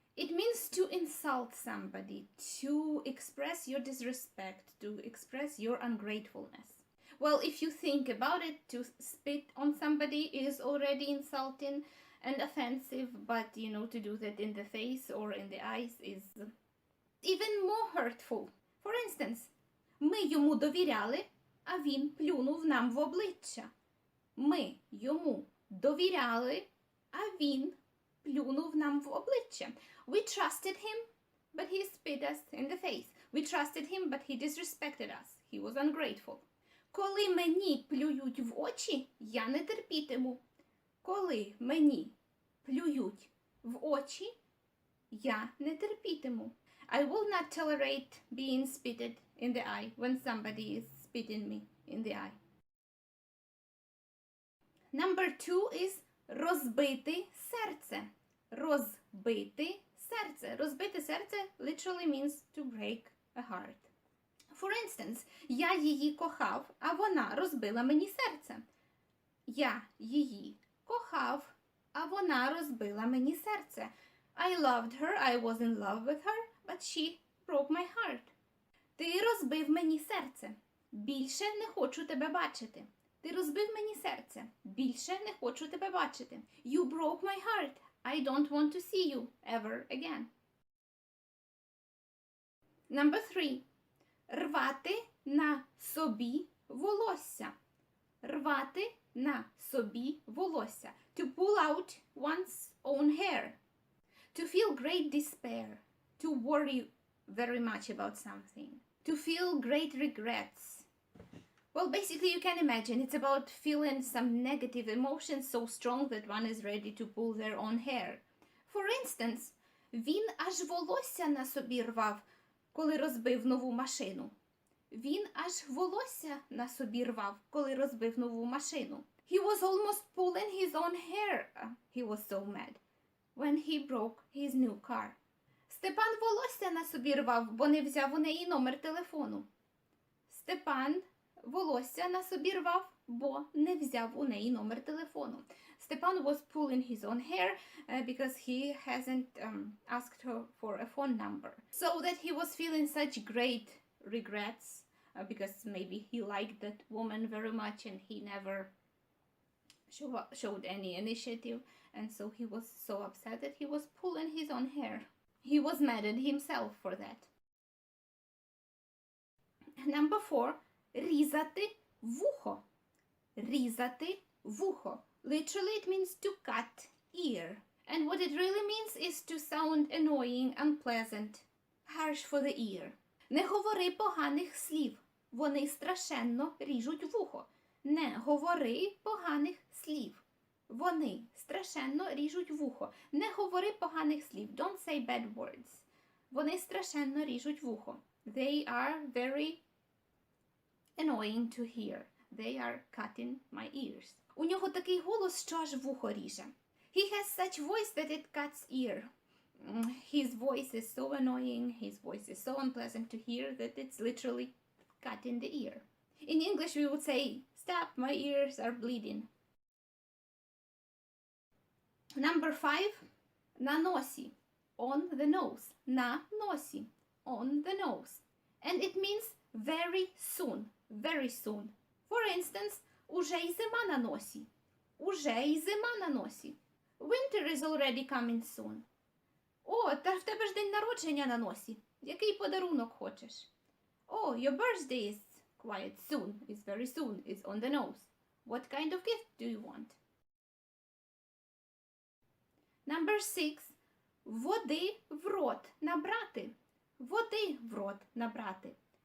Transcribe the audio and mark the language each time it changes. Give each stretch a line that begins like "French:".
English: It means to insult somebody, to express your disrespect, to express your ungratefulness. Well, if you think about it, to spit on somebody is already insulting and offensive, but to do that in the face or in the eyes is even more hurtful. For instance,
Ukrainian: ми йому довіряли, а він плюнув нам в обличчя. Ми йому довіряли, а він плюнув нам в обличчя.
English: We trusted him, but he spit us in the face. We trusted him, but he disrespected us. He was ungrateful.
Ukrainian: Коли мені плюють в очі, я не терпітиму. Коли мені плюють в очі, я не терпітиму.
English: I will not tolerate being spitted in the eye when somebody is spitting me in the eye. Number 2 is
Ukrainian: розбити серце. Розбити серце. Розбити серце
English: literally means to break a heart. For instance,
Ukrainian: я її кохав, а вона розбила мені серце. Я її кохав, а вона розбила мені серце.
English: I loved her, I was in love with her, but she broke my heart.
Ukrainian: Ти розбив мені серце. Більше не хочу тебе бачити. Ти розбив мені серце. Більше не хочу тебе бачити.
English: You broke my heart. I don't want to see you ever again. Number 3.
Ukrainian: Рвати на собі волосся. Рвати на собі волосся.
English: To pull out one's own hair. To feel great despair. To worry very much about something. To feel great regrets. Well, basically you can imagine it's about feeling some negative emotions so strong that one is ready to pull their own hair. For instance,
Ukrainian: він аж волосся на собі рвав, коли розбив нову машину. Він аж волосся на собі рвав, коли розбив нову машину.
English: He was almost pulling his own hair. He was so mad when he broke his new car.
Ukrainian: Степан волосся на собі рвав, бо не взяв у неї номер телефону. Степан волосся на собі рвав, бо не взяв у неї номер телефону.
English: Stepan was pulling his own hair because he hasn't asked her for a phone number. So that he was feeling such great regrets because maybe he liked that woman very much and he never showed any initiative, and so he was so upset that he was pulling his own hair. He was mad at himself for that. Number 4.
Ukrainian: Різати вухо. Різати вухо.
English: Literally it means to cut ear. And what it really means is to sound annoying, unpleasant, harsh for the ear.
Ukrainian: Не говори поганих слів. Вони страшенно ріжуть вухо. Не говори поганих слів. Вони страшенно ріжуть вухо. Не говори поганих слів.
English: Don't say bad words.
Ukrainian: Вони страшенно ріжуть вухо.
English: They are very annoying to hear. They are cutting my ears.
Ukrainian: У нього такий голос, що аж вухо ріже.
English: He has such voice that it cuts ear. His voice is so annoying, his voice is so unpleasant to hear that it's literally cutting the ear. In English we would say, stop, my ears are bleeding. Number 5.
Ukrainian: На носі.
English: On the nose.
Ukrainian: На носі.
English: On the nose. And it means very soon. Very soon. For instance,
Ukrainian: уже й зима на носі. Уже й зима на носі.
English: Winter is already coming soon.
Ukrainian: О, та в тебе ж день народження на носі. Який подарунок хочеш?
English: Oh, your birthday is quite soon. It's very soon. It's on the nose. What kind of gift do you want? Number 6.
Ukrainian: Води в рот набрати. Води в рот набрати.